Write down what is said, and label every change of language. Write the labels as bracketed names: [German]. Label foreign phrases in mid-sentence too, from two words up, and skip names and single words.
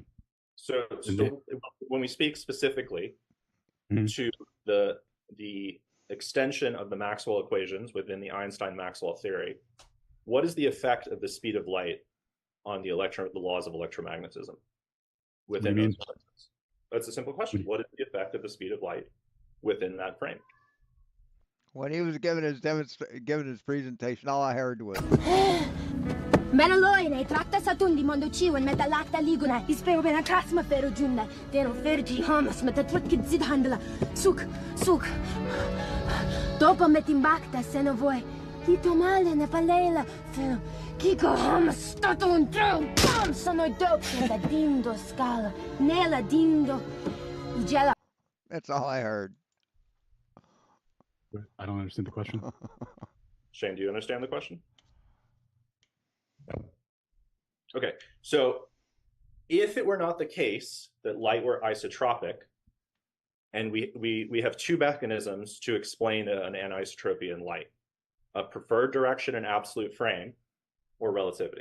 [English] So when we speak specifically to the extension of the Maxwell equations within the Einstein-Maxwell theory, what is the effect of the speed of light on the laws of electromagnetism within those frames? That's a simple question. What is the effect of the speed of light within that frame? When he was giving his presentation, all I heard was Menaloine, trakta satundi mondo chiwen met alakta liguna, ispeo ben akrasma fero junna, deno ferti hamas met atlutki zid handla, suk. Dopo metimbakta seno voi, kito male ne palela, feno, kiko hamas stato un tro, bam, sono dopo da dindo scala, nella dindo, ugela. That's all I heard. I don't understand the question. Shane, do you understand the question? Okay, so if it were not the case that light were isotropic, and we have two mechanisms to explain an anisotropy in light: a preferred direction and absolute frame, or relativity.